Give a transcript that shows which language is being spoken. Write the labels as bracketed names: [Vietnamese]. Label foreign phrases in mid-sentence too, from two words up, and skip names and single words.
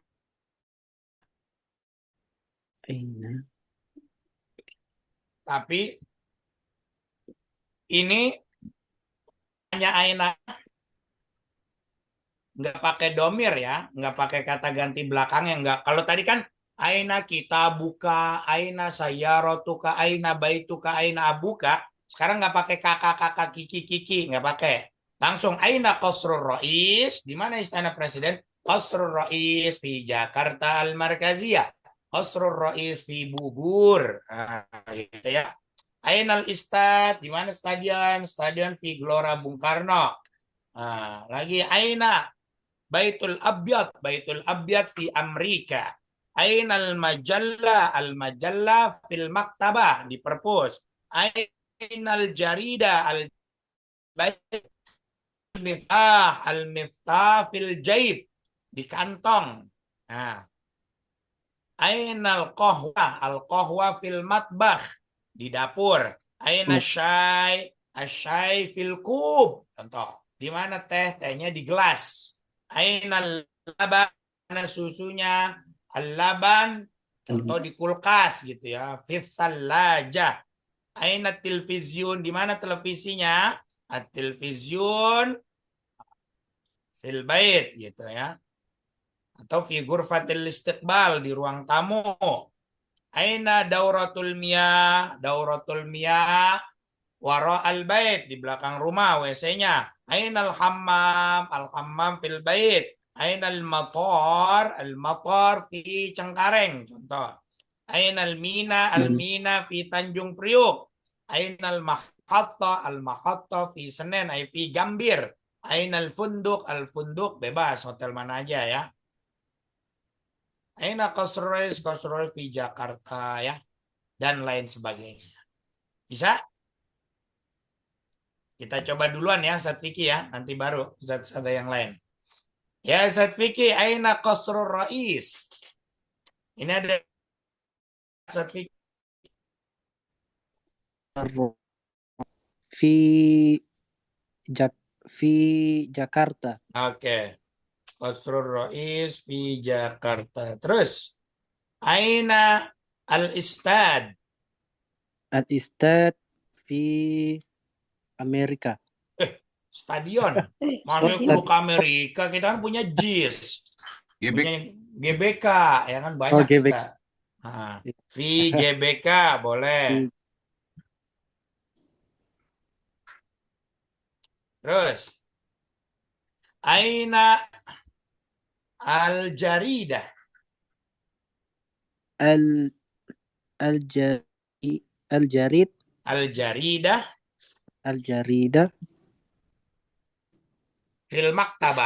[Arabic] Aina. [Indonesian] tapi ini hanya aina, nggak pakai domir ya, nggak pakai kata ganti belakangnya, nggak. Kalau tadi kan aina kita buka, [Arabic] أين سيارتك، أين بيتك، أين أبوك. [Indonesian] Sekarang nggak pakai kakak-kakak, kiki-kiki, nggak pakai. Langsung [Arabic] أين قصر الرئيس, [Indonesian] di mana istana presiden? Qasrul Rais di Jakarta Al-Markaziyah. Qasrul Rais di Bogor. Nah, gitu ya. [Arabic] أين الاستاد, [Indonesian] di mana stadion? Stadion di Gelora Bung Karno. Nah, lagi [Arabic] أين البيت الأبيض [Indonesian] di Amerika. [Arabic] أين المجلة، المجلة في المكتبة [Indonesian] di perpus. [Arabic] أين الجريدة، المفتاح في الجيب [Indonesian] di kantong. [Arabic] Nah, أين القهوة، القهوة في المطبخ [Indonesian] di dapur. [Arabic] أين الشاي، الشاي في الكوب. [Indonesian] Contoh, di mana teh? Tehnya di gelas. [Arabic] أين اللبن, [Indonesian] mana susunya? Al-laban, contoh di kulkas gitu ya. [Arabic] في الثلاجة. Aina television, [Indonesian] di mana televisinya? [Arabic] At-television في البيت gitu ya. [Indonesian] Atau [Arabic] غرفة الاستقبال [Indonesian] di ruang tamu. [Arabic] أين دورة المياه وراء البيت [Indonesian] di belakang rumah WC-nya. [Arabic] أين الحمام في البيت. أين المطار في Cengkareng contoh. أين الميناء في Tanjung Priuk. أين المحطة في سنين أي في غمبير. أين الفندق [Indonesian] bebas hotel mana aja ya. [Arabic] أين قصر [Indonesian] di Jakarta ya, dan lain sebagainya. Bisa? Kita coba duluan ya, Ustaz Fikri ya, nanti baru Ustaz ada yang lain. Ya, Ustaz Fikri, [Arabic] أين قصر الرئيس? [Indonesian] Ini ada Ustaz Fikri. [Arabic] في جاك في جاكرتا. [Indonesian] Oke. Qasrul Rais di Jakarta. Terus, [Arabic] أين الاستاد? الاستاد في أمريكا. [Indonesian] Stadion. Masuk Stadion. ke Amerika, kita kan punya JIS. GBK. Punya GBK, ya kan banyak Oh, GBK. kita. Nah, GBK boleh. Terus, [Arabic] أين الجريدة? Al Al-Jari Al-Jarid Al-jaridah Al-Jarida في المكتبة.